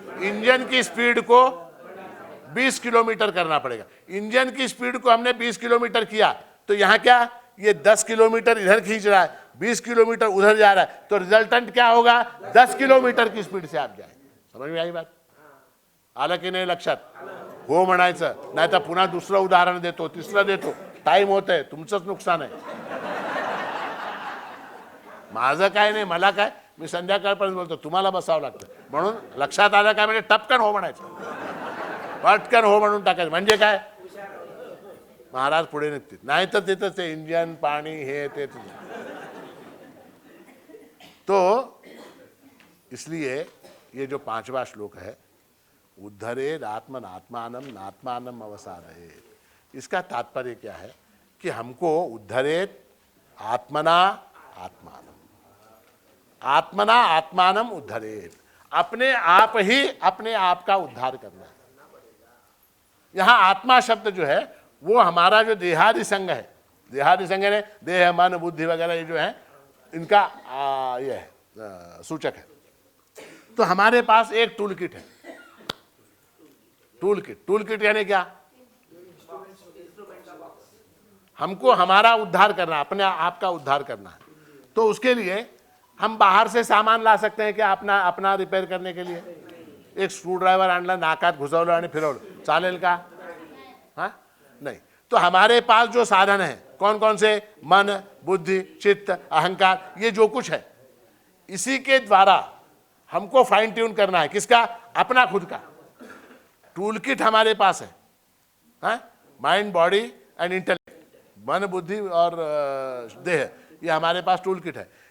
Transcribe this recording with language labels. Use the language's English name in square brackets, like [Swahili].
[Hindi] Engine की speed को 20 kilometre करना पड़ेगा। इंजन की स्पीड को हमने 20 किलोमीटर किया तो यहाँ क्या, ये 10 किलोमीटर इधर खींच रहा है, 20 किलोमीटर उधर जा रहा है, तो रिजल्टेंट क्या होगा? 10 किलोमीटर की स्पीड से आप जाए। समझ में आई बात? [Marathi] आलं की नाही लक्षात? हो म्हणायचं, नाही तर पुन्हा दुसरं उदाहरण देतो, तिसरं देतो, टाइम होत आहे, तुमचंच नुकसान आहे। माझं काय नाही, मला काय, मी संध्याकाळपर्यंत बोलतो, तुम्हाला बसावं लागतं। म्हणून लक्षात आलं काय म्हणजे टपकन हो म्हणायचं, पटकन हो म्हणून टाकायचं। म्हणजे काय, महाराज पुढे निघतील, नाही तर तिथं ते इंजन, पाणी, हे ते। [Hindi] तो इसलिए ये जो 5वां श्लोक है, [Sanskrit] उद्धरेद आत्मनात्मानम नात्मानम अवसादयेत, [Hindi] इसका तात्पर्य क्या है कि हमको उद्धरेद आत्मना आत्मानम, आत्मना आत्मानम उद्धरेत, अपने आप ही अपने आप का उद्धार करना है। यहां आत्मा शब्द जो है वो हमारा जो देहादि संग है, देहादि संग ने देह, मन, बुद्धि वगैरह ये जो है इनका ये है सूचक है। तो हमारे पास एक टूल किट है। टूल किट यानी क्या? हमको हमारा उद्धार करना, अपने आप का उद्धार करना है। तो उसके लिए हम बाहर से सामान ला सकते हैं क्या अपना रिपेयर करने के लिए? [Marathi] एक स्क्रू ड्राइवर आणला, नाकात घुसवलं आणि फिरवलं, चालेल का? [Hindi] हाँ, नहीं। तो हमारे पास जो साधन है कौन कौन से? मन, बुद्धि, चित्त, अहंकार, ये जो कुछ है इसी के द्वारा हमको फाइन ट्यून करना है। किसका? अपना खुद का। टूल किट हमारे पास है, माइंड, बॉडी एंड इंटेलेक्ट, मन, बुद्धि और देह, ये हमारे पास टूल किट है।